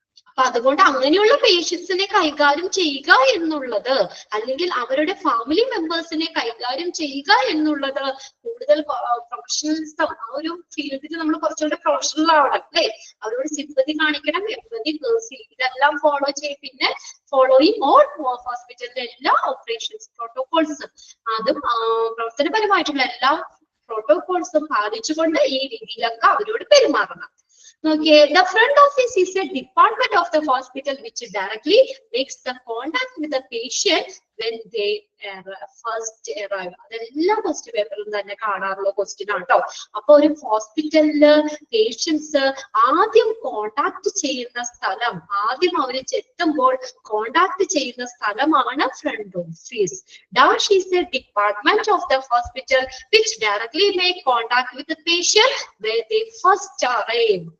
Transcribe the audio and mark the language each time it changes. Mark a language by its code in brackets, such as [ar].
[ml] അപ്പൊ അതുകൊണ്ട് അങ്ങനെയുള്ള പേഷ്യൻസിനെ കൈകാര്യം ചെയ്യുക എന്നുള്ളത്, അല്ലെങ്കിൽ അവരുടെ ഫാമിലി മെമ്പേഴ്സിനെ കൈകാര്യം ചെയ്യുക എന്നുള്ളത് കൂടുതൽ പ്രൊഫഷണലിസം, ആ ഒരു ഫീൽഡിൽ നമ്മൾ കുറച്ചുകൂടെ പ്രൊഫഷണൽ ആവണം അല്ലെ. അവരോട് സിമ്പതി കാണിക്കണം, എമ്പതി, ഇതെല്ലാം ഫോളോ ചെയ്യും. പിന്നെ [en] following all [ml] ഹോസ്പിറ്റലിലെ എല്ലാ ഓപ്പറേഷൻസ് പ്രോട്ടോകോൾസും, അതും പ്രവർത്തനപരമായിട്ടുള്ള എല്ലാ പ്രോട്ടോകോൾസും പാലിച്ചുകൊണ്ട് ഈ രീതിയിലൊക്കെ അവരോട് പെരുമാറണം. [en] Okay, the front office is a department of the hospital which directly makes the contact with the patient when they first arrive. [ml] അതെല്ലാം ക്വസ്റ്റ്യൻ പേപ്പറിൽ തന്നെ കാണാറുള്ള ക്വസ്റ്റ്യൻ ആണ് കേട്ടോ. അപ്പൊ ഒരു ഹോസ്പിറ്റലില് പേഷ്യൻസ് ആദ്യം കോണ്ടാക്ട് ചെയ്യുന്ന സ്ഥലം, ആദ്യം അവര് ചെത്തുമ്പോൾ കോണ്ടാക്ട് ചെയ്യുന്ന സ്ഥലമാണ് front office. [en] Dash is a department of the hospital which directly make contact with the patient where they first arrive.